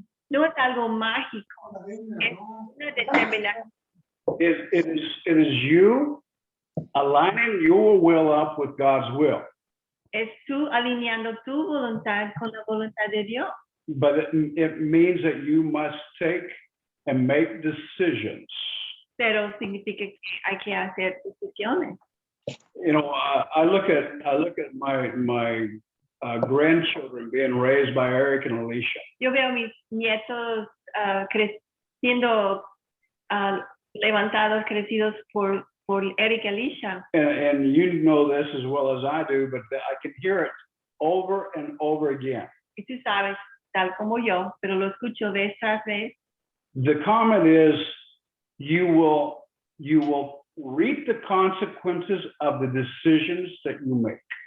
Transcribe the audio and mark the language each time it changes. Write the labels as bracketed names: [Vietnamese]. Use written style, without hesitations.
[Spanish] No es algo mágico, es una determinación. [English] It is you aligning your will up with God's will. [Spanish] Es tú alineando tu voluntad con la voluntad de Dios. [English] But it means that you must take and make decisions. [Spanish] Pero significa que hay que hacer decisiones. [English] You know, I look at my grandchildren being raised by Eric and Alicia. [Spanish] Yo veo mis nietos creciendo, levantados, crecidos por Eric y Alicia. [English] And you know this as well as I do, but I can hear it over and over again. [Spanish] Y tú sabes, tal como yo, pero lo escucho vez tras vez. [English] The comment is, you will reap the consequences of the decisions that you make.